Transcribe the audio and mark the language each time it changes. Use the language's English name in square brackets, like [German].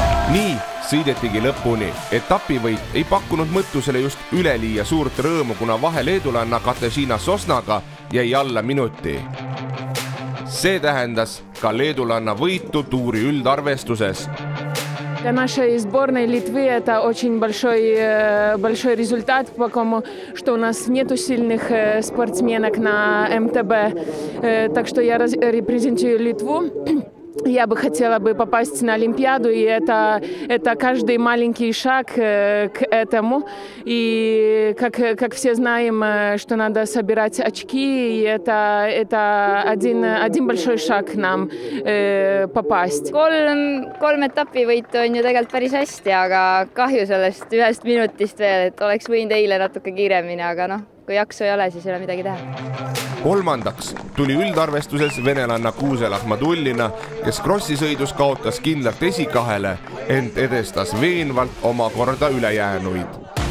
[Estonian] Nii sõidetigi lõpuni. Etapivõit ei pakkunud Mõttusele just üleliia suurt rõõmu, kuna vahe leedulanna Katarzyna Sosnaga jäi alla minuti. See tähendas ka leedulanna võitu tuuri üldarvestuses. [Russian] Для нашей сборной Литвы это очень большой результат, потому что у нас нету сильных спортсменок на МТБ. Так что я репрезентую Литву. Я бы хотела попасть на Олимпиаду, и это каждый маленький шаг к этому. И как все знаем, что надо собирать очки, и это один большой шаг нам попасть. [Estonian] 3 etapivõitu on ju tegelikult päris hästi, aga kahju sellest 1 minutist veel, et oleks võinud eile natuke kiiremini, aga kui jaksu ei ole, siis ei ole midagi teha. Kolmandaks tuli üldarvestuses venelanna Kuusel Ahmadullina, kes krossisõidus kaotas kindlalt esikahele, ent edestas veenvalt omakorda ülejäänuid.